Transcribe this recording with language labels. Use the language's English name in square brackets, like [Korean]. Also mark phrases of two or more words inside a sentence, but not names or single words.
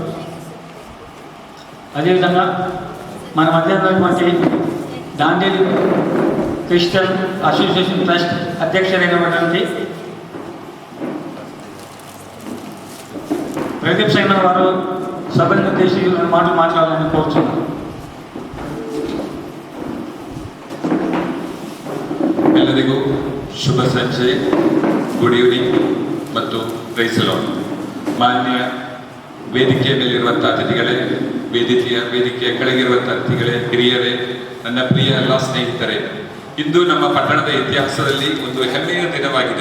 [Telugu] అదేవిధంగా మన మధ్య ఉన్నటువంటి దాండేలి క్రిస్టియన్ అసోసియేషన్ ట్రస్ట్ అధ్యక్షుడైనటువంటి ప్రదీప్ సైన వారు సభను ఉద్దేశించి మాటలు మాట్లాడాలని కోరుచున్నారు. [Kannada] ಎಲ್ಲರಿಗೂ ಶುಭ ಸಂಜೆ, [English] good evening [Kannada] ಮತ್ತು [English] praise the Lord. [Kannada] ಮಾನ್ಯ ವೇದಿಕೆಯ ಮೇಲಿರುವಂಥ ಅತಿಥಿಗಳೇ, ವೇದಿಕೆಯ ಕೆಳಗಿರುವಂಥ ಅತಿಥಿಗಳೇ, ಹಿರಿಯರೇ, ನನ್ನ ಪ್ರಿಯ ಎಲ್ಲ ಸ್ನೇಹಿತರೆ, ಇಂದು ನಮ್ಮ ಪಟ್ಟಣದ ಇತಿಹಾಸದಲ್ಲಿ ಒಂದು ಹೆಮ್ಮೆಯ ದಿನವಾಗಿದೆ.